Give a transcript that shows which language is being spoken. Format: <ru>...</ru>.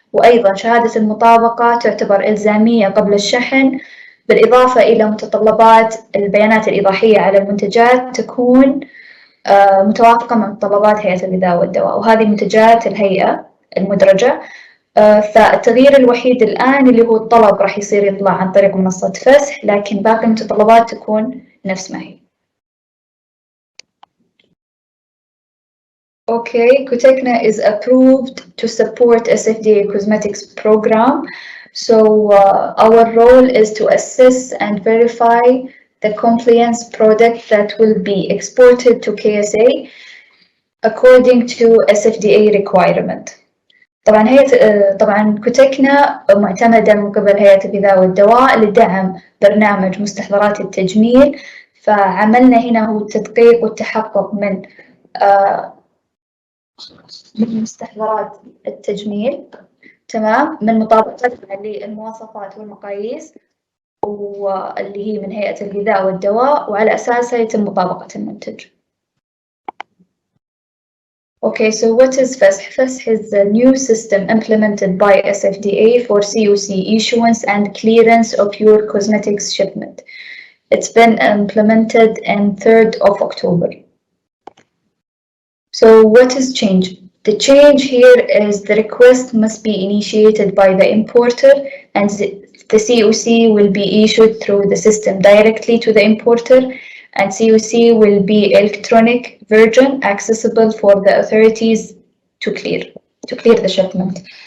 <ar>وأيضا شهادة المطابقة تعتبر إلزامية قبل الشحن، بالإضافة إلى متطلبات البيانات الإيضاحية على المنتجات تكون متوافقة مع متطلبات هيئة الغذاء والدواء، وهذه منتجات الهيئة المدرجة. فالتغيير الوحيد الآن اللي هو الطلب راح يصير يطلع عن طريق منصة فسح، لكن باقي المتطلبات تكون نفس ما هي.</ar> <en>Okay, Cotecna is approved to support SFDA Cosmetics program. So our role is to assess and verify the compliance product that will be exported to KSA according to SFDA requirement.</en> <ar>طبعا كوتكنا معتمدة من قبل هيئة الغذاء والدواء لدعم برنامج مستحضرات التجميل، فعملنا هنا هو التدقيق والتحقق من مستحضرات التجميل، تمام، من مطابقتها للمواصفات والمقاييس واللي هي من هيئة الغذاء والدواء، وعلى أساسها يتم مطابقة المنتج.</ar> <en>Okay, so what is FASEH? FASEH is a new system implemented by SFDA for COC issuance and clearance of your cosmetics shipment. It's been implemented on 3rd of October. So what is change? The change here is the request must be initiated by the importer, and the COC will be issued through the system directly to the importer, and COC will be electronic version accessible for the authorities to clear the shipment.</en>